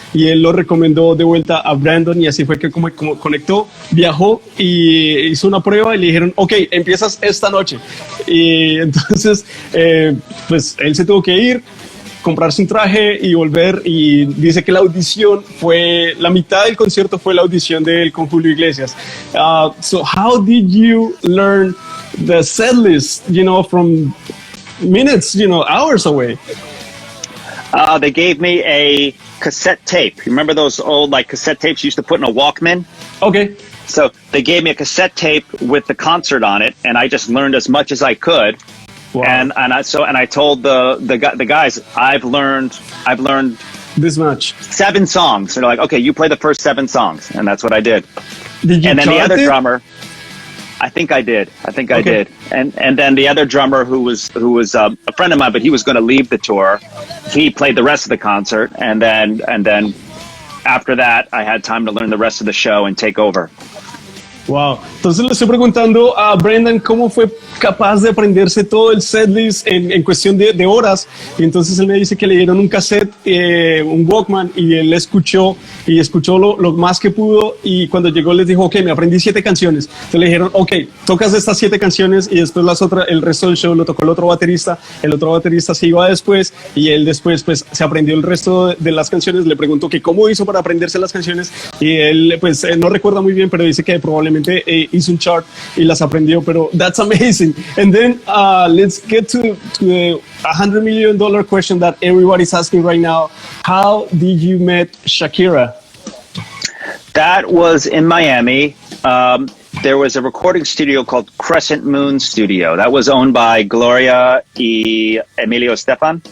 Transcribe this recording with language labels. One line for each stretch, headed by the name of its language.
Spanish: Y él lo recomendó de vuelta a Brandon y así fue que como conectó, viajó y hizo una prueba y le dijeron, ok, empiezas esta noche. Y entonces pues él se tuvo que ir, comprarse un traje y volver, y dice que la audición fue, la mitad del concierto fue la audición de él con Julio Iglesias.
English: So how did you learn the set list, you know, from minutes, you know, hours away? They gave me a cassette tape. You remember those old like cassette tapes you used to put in a Walkman? Okay. So they gave me a cassette tape with the concert on it, and I just learned as much as I could. Wow. And I told the guys, I've learned This much. 7 songs. So they're like, okay, you play the first 7 songs, and that's what I did. Did you? And then the other it? drummer, I think I did. Okay. I did. And then the other drummer who was a friend of mine, but he was going to leave the tour. He played the rest of the concert, and then after that, I had time to learn the rest of the show and take over. Wow.
Spanish: Entonces le estoy preguntando a Brendan cómo fue capaz de aprenderse todo el setlist en cuestión de horas. Y entonces él me dice que le dieron un cassette, un Walkman, y él escuchó lo más que pudo. Y cuando llegó les dijo, ok, me aprendí 7 canciones. Entonces le dijeron, ok, tocas estas 7 canciones y después el resto del show lo tocó el otro baterista. El otro baterista se iba después y él después pues se aprendió el resto de las canciones. Le preguntó que cómo hizo para aprenderse las canciones y él pues no recuerda muy bien, pero dice que probablemente hizo un chart y las aprendió, pero
English: that's amazing. And then let's get to the $100 million question that everybody's asking right now. How did you meet Shakira? That was in Miami. There was a recording studio called Crescent Moon Studio. That was owned by Gloria y Emilio Estefan.